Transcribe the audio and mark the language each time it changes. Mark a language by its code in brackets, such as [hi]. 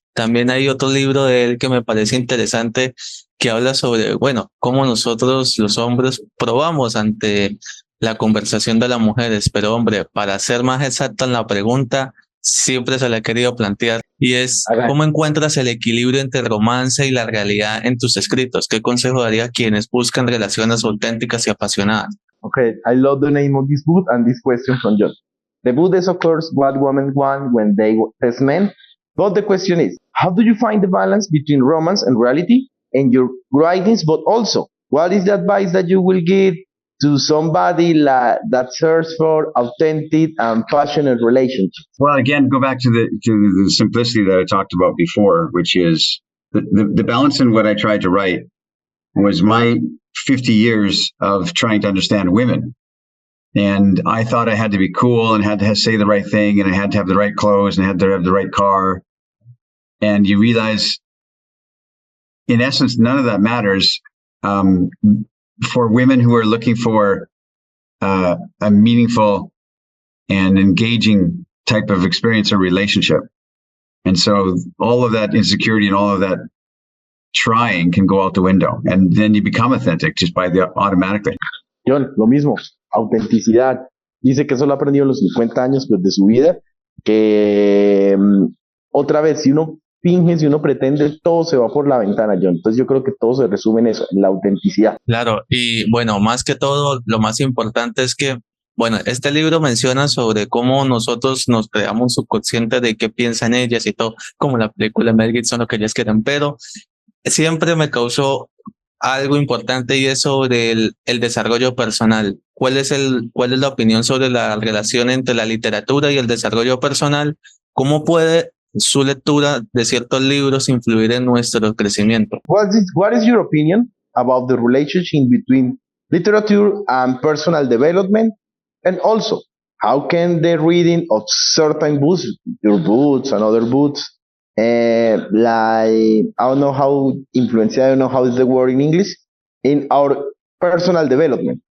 [es] También hay otro libro de él que me parece interesante, que habla sobre, cómo nosotros los hombres probamos ante la conversación de las mujeres. Pero hombre, para ser más exacta en la pregunta, siempre se la he querido plantear, y es ¿cómo encuentras el equilibrio entre romance y la realidad en tus escritos? ¿Qué consejo daría a quienes buscan relaciones auténticas y apasionadas? [en] Okay, I love the name of this book and this question from Jhon. The book is, of course, what women want when they test men. But the question is, how do you find the balance between romance and reality in your writings? But also, what is the advice that you will give to somebody that searches for authentic and passionate relationships? Well, again, go back to the simplicity that I talked about before, which is the balance in what I tried to write was my 50 years of trying to understand women. And I thought I had to be cool and had to say the right thing, and I had to have the right clothes and I had to have the right car. And you realize, in essence, none of that matters for women who are looking for a meaningful and engaging type of experience or relationship. And so all of that insecurity and all of that trying can go out the window, and then you become authentic just automatically. [es] Jhon, lo mismo, autenticidad. Dice que eso lo ha aprendido en los 50 años pues, de su vida, que otra vez, si uno finge, si uno pretende, todo se va por la ventana, Jhon. Entonces yo creo que todo se resume en eso, en la autenticidad. Claro, y más que todo, lo más importante es que, este libro menciona sobre cómo nosotros nos creamos subconsciente de qué piensan ellas y todo, como la película Mel Gibson, lo que ellas quieren, pero siempre me causó algo importante y es sobre el desarrollo personal. ¿Cuál es la opinión sobre la relación entre la literatura y el desarrollo personal? ¿Cómo puede su lectura de ciertos libros influir en nuestro crecimiento? [en] What is your opinion about the relationship between literature and personal development? And also, how can the reading of certain books, your books and other books, like, I don't know how influence, I don't know how is the word in English, in our personal development?